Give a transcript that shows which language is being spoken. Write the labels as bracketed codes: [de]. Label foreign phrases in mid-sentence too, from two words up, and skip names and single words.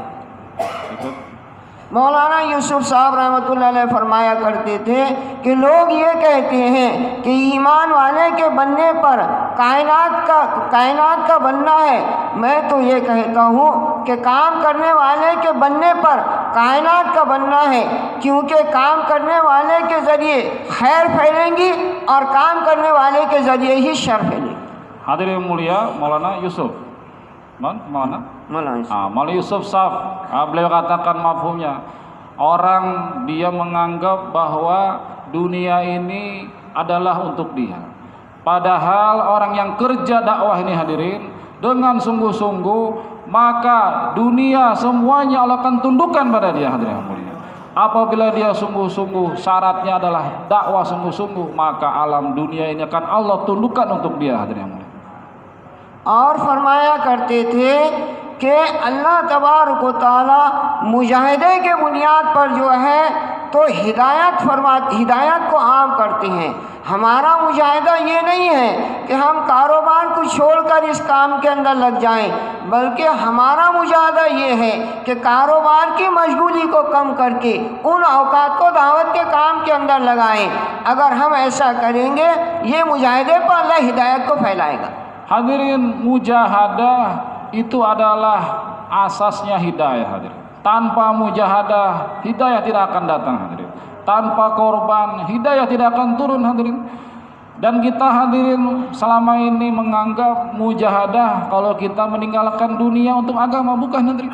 [hi] मौलाना यूसुफ साहब [ar] رحمة الله عليه [hi] फरमाया करते थे कि लोग ये कहते हैं कि ईमान वाले के बनने पर कायनात का बनना है। मैं तो ये कहता हूँ कि काम करने वाले के बनने पर कायनात का बनना है, क्योंकि काम करने वाले के ज़रिए खैर फैलेंगी और काम करने वाले के ज़रिए ही शर फैलेगी। [id] Hadirin mulia, Maulana Yusuf. Maulana Yusuf Saf, beliau katakan mafhumnya, orang dia menganggap bahwa dunia ini adalah untuk dia. Padahal orang yang kerja dakwah ini hadirin dengan sungguh-sungguh, maka dunia semuanya Allah akan tundukkan pada dia hadirin mulia. Apabila dia sungguh-sungguh, syaratnya adalah dakwah sungguh-sungguh, maka alam dunia ini akan Allah tundukkan untuk dia hadirin mulia. [hi] और फरमाया करते थे कि अल्लाह [ar] تبارك وتعالى [hi] मुजाहिदे के बुनियाद पर जो है तो हिदायत को आम करते हैं। हमारा मुजाहिदा ये नहीं है कि हम कारोबार को छोड़कर इस काम के अंदर लग जाएं, बल्कि हमारा मुजाहिदा ये है कि कारोबार की मशगूली को कम करके उन औकात को दावत के काम के अंदर लगाएं। अगर हम ऐसा करेंगे, ये मुजाहिदे पर अल्लाह हिदायत को फैलाएगा। [id] Hadirin, mujahadah itu adalah asasnya hidayah hadirin. Tanpa mujahadah, hidayah tidak akan datang hadirin. Tanpa korban, hidayah tidak akan turun hadirin. Dan kita hadirin selama ini menganggap mujahadah kalau kita meninggalkan dunia untuk agama, bukan hadirin.